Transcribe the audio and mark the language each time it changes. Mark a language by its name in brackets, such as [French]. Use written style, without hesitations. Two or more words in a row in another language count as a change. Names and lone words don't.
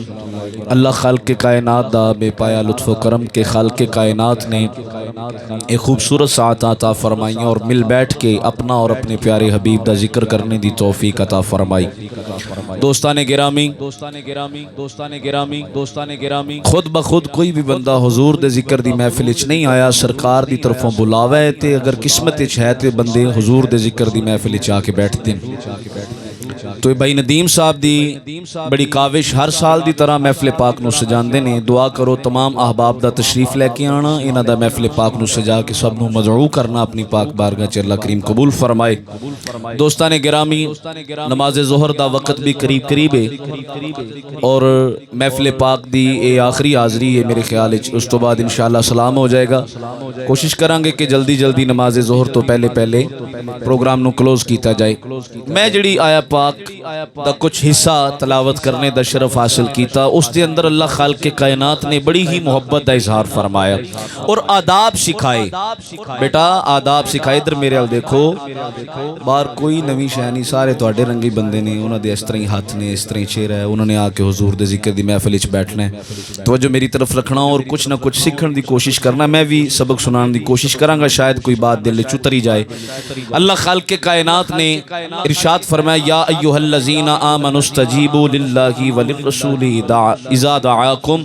[Punjabi] اللہ خالق کائنات دا بے پایا لطف و کرم کے خالق کائنات نے ایک خوبصورت ساعت عطا فرمائی اور مل بیٹھ کے اپنا اور اپنے پیارے حبیب دا ذکر کرنے دی توفیق عطا فرمائی. دوستان گرامی خود بخود کوئی بھی بندہ حضور دے ذکر دی محفل اچ نہیں آیا سرکار دی طرفوں بلاوے تے اگر قسمت اچ ہے تے بندے حضور دے ذکر دی محفل اچ آ کے بیٹھتے ہیں. تو بھائی ندیم صاحب دی بڑی کاوش ہر سال دی طرح محفل پاک نو سجاندے نے. دعا کرو تمام احباب دا تشریف لے کے آنا انہاں دا محفل پاک نو سجا کے سب نو مدعو کرنا اپنی پاک بارگاہ چ اللہ کریم قبول فرمائے. دوستان گرامی نماز ظہر دا وقت بھی قریب ہے اور محفل پاک دی اے آخری حاضری ہے میرے خیال وچ. اس تو بعد انشاءاللہ سلام ہو جائے گا. کوشش کریں گے کہ جلدی نماز ظہر تو پہلے پروگرام نو کلوز کیتا جائے. میں جڑی آیا پاک دا کچھ حصہ تلاوت کرنے دا شرف حاصل کیتا اس دے اندر اللہ خالق کائنات نے بڑی ہی محبت دا اظہار فرمایا اور آداب سکھائے. بیٹا آداب سکھائے. ادھر میرے ال دیکھو باہر کوئی نوی شے نہیں سارے تواڈے رنگی بندے نے انہاں دے اس طرح ہاتھ نے اس طرح چہرہ ہے انہوں نے آ کے حضور دے ذکر دی محفل وچ بیٹھنا ہے. توجہ میری طرف رکھنا اور کچھ نہ کچھ سیکھن دی کوشش کرنا. میں بھی سبق سنان دی کوشش کراں گا شاید کوئی بات دل وچ اتری جائے. اللہ خالق کائنات نے ارشاد فرمایا [Arabic] یا ایھا الذین آمنوا استجیبوا للہ وللرسول اذا دعاکم.